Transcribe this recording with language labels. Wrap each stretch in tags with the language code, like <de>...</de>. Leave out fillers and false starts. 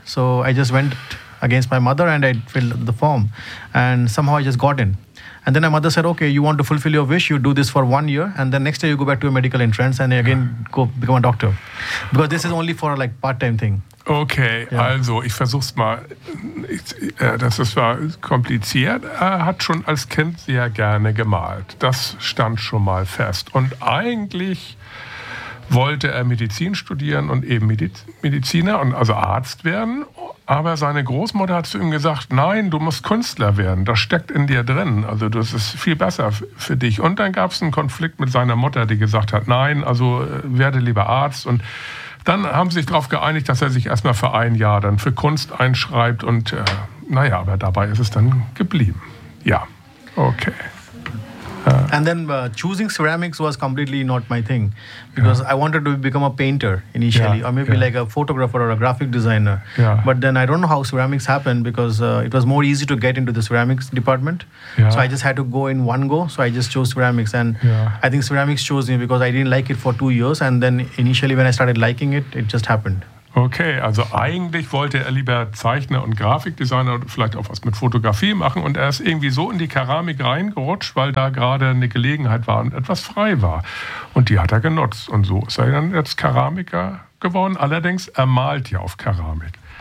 <en>So I just went against my mother and I filled the form, and somehow I just got in. And then my mother said, okay, you want to fulfill your wish, you do this for 1 year, and then next day you go back to a medical entrance and again go become a doctor, because this is only for like part-time thing.</en> <de>Okay, yeah. Also ich versuch's mal. Das ist zwar kompliziert. Er hat schon als Kind sehr gerne gemalt, das stand schon mal fest, und eigentlich wollte er Medizin studieren und eben Mediziner und also Arzt werden. Aber seine Großmutter hat zu ihm gesagt, nein, du musst Künstler werden, das steckt in dir drin, also das ist viel besser für dich. Und dann gab es einen Konflikt mit seiner Mutter, die gesagt hat, nein, also werde lieber Arzt. Und dann haben sie sich darauf geeinigt, dass er sich erstmal für ein Jahr dann für Kunst einschreibt. Und aber dabei ist es dann geblieben. Ja, okay.</de> <en>And then choosing ceramics was completely not my thing, because I wanted to become a painter initially, or maybe like a photographer or a graphic designer. Yeah. But then I don't know how ceramics happened, because it was more easy to get into the ceramics department. Yeah. So I just had to go in one go. So I just chose ceramics. And I think ceramics chose me, because I didn't like it for 2 years. And then initially when I started liking it, it just happened.</en> <de>Okay, also eigentlich wollte er lieber Zeichner und Grafikdesigner und vielleicht auch was mit Fotografie machen, und er ist irgendwie so in die Keramik reingerutscht, weil da gerade eine Gelegenheit war und etwas frei war. Und die hat er genutzt, und so ist er dann jetzt Keramiker geworden. Allerdings, er malt ja auf Keramik.</de>